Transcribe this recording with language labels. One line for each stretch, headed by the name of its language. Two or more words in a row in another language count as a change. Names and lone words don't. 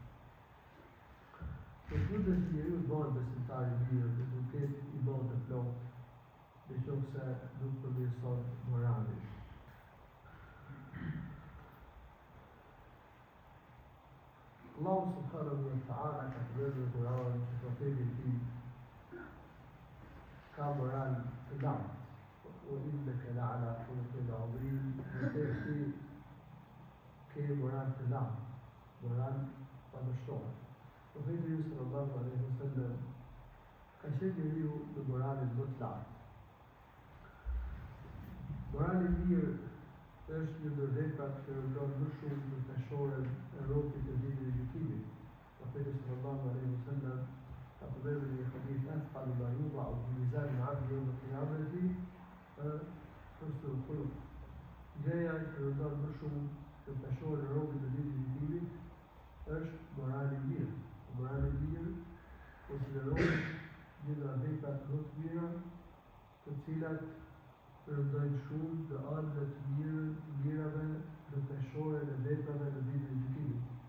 Albanian: Në fundit që njeriu bëhet besimtar I mirë, dhe nuk ketë imon të plotë, nëse nuk përmirëson moralin. Allahu
Arabic: سبحانه وتعالى
Albanian: ka thënë në Kur'an që profeti I tij ka moral të lartë.
Arabic: وإنك لعلى خلق عظيم.
Albanian: Ti ke moral të lartë, moral padështor. Profeti
Arabic: صلى الله عليه وسلم
Albanian: ka qenë njeriu në moralin më të lartë. Morali I mirë është një ndër veprat që rëndon më shumë në peshoren e robit të ditës së gjykimit.
Arabic: Profeti صلى الله عليه وسلم
Albanian: ka përmendur një hadith
Arabic: أثقل ما يوضع في ميزان العبد يوم القيامة حسن الخلق.
Albanian: Gjëja që rëndon më shumë në peshoren e robit të ditës së gjykimit është morali I mirë. Morali I mirë konsiderohet një nga veprat më të mira, të cilat rëndojnë shumë në anët të mirave në peshoren e veprave në ditën e gjykimit.